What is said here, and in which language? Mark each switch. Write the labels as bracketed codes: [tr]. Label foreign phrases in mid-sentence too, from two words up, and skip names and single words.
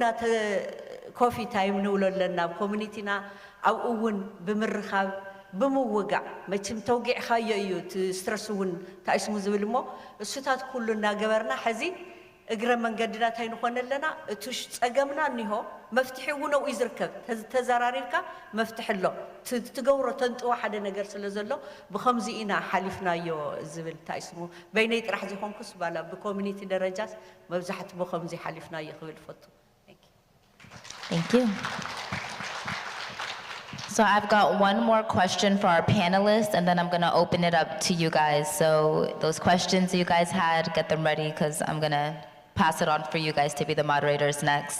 [en] coffee time [ti] ንብሎ ኣለና ኣብ ኮሚኒቲና ኣብኡ እውን ብምርኻብ ብምውጋዕ መችም ተውጊዕኻዮ እዩ እቲ ስትረስ እውን ታይስሙ ዝብል እሞ እሱታት ኩሉ እናገበርና ሕዚ እግረ መንገድና እንታይ ንኾን ኣለና እቲ ፀገምና እኒሆ መፍትሒ እውን ኣብኡ ይዝርከብ ተዘራሪብካ መፍትሒ ኣሎ ትገብሮ ተንጥዎ ሓደ ነገር ስለ ዘሎ ብከምዚ ኢና ሓሊፍናዮ ዝብል እንታይ ስሙ በይነይ ጥራሕ ዘይኮንኩስ ባላ ብኮሚኒቲ ደረጃስ መብዛሕት ብከምዚ ሓሊፍናዮ ክብል ፈቱ [en] Thank you. So I've got one more question for our panelists, and then I'm going to open it up to you guys. So those questions you guys had, get them ready, because I'm going to pass it on for you guys to be the moderators next.